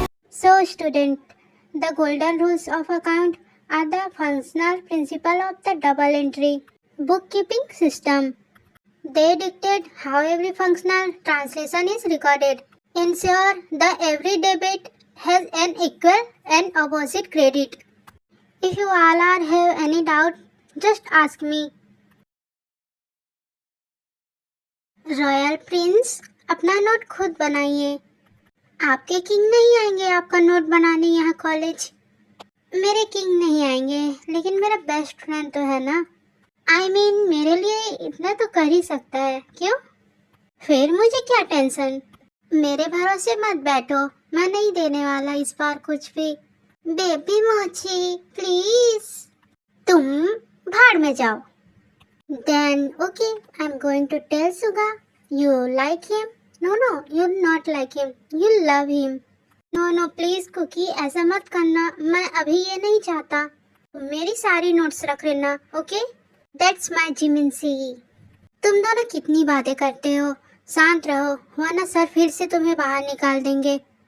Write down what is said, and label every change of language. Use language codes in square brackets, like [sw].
[en] So student, the golden rules of account are the functional principle of the double entry bookkeeping system. They dictate how every functional translation is recorded. Ensure that every debit has an equal and opposite credit. If you all are have any doubt, just ask me. [hi] Royal Prince, अपना note खुद बनाइए। आपके king नहीं आएंगे आपका note बनाने यहाँ college. मेरे किंग नहीं आएंगे, लेकिन मेरा बेस्ट फ्रेंड तो है ना। [en] I mean, [hi] मेरे लिए इतना तो कर ही सकता है, क्यों? फिर मुझे क्या टेंशन। मेरे भरोसे मत बैठो, मैं नहीं देने वाला इस बार कुछ भी। बेबी मोची प्लीज। तुम भाड़ में जाओ। [en] Then okay, I'm going to tell Suga. You like him? No, you not like him. You love him. No, please [hi] cookie, ऐसा मत करना। मैं अभी ये नहीं चाहता। मेरी सारी नोट्स रख लेना, ओके? [en] That's my [hi] जिमिन सी। तुम दोनों कितनी बातें करते हो। शांत रहो, वरना सर फिर से तुम्हें बाहर निकाल देंगे।